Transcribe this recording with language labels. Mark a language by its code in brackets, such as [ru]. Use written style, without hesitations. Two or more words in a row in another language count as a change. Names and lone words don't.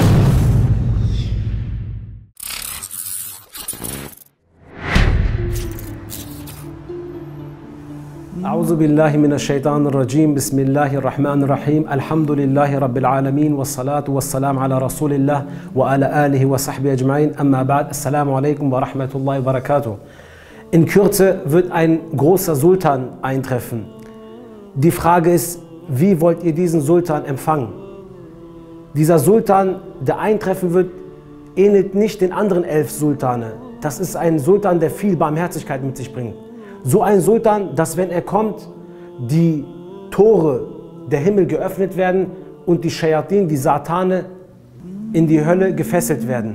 [ar] أعوذ بالله من الشيطان الرجيم. بسم الله الرحمن الرحيم. الحمد لله رب العالمين والصلاة والسلام على رسول الله وعلى آله وصحبه أجمعين. أما بعد. السلام عليكم و رحمة الله و بركاته. [de] In Kürze wird ein großer Sultan eintreffen. Die Frage ist, wie wollt ihr diesen Sultan empfangen? Dieser Sultan, der eintreffen wird, ähnelt nicht den anderen 11 Sultane. Das ist ein Sultan, der viel Barmherzigkeit mit sich bringt. So ein Sultan, dass wenn er kommt, die Tore der Himmel geöffnet werden und die Shayatin, die Satane, in die Hölle gefesselt werden.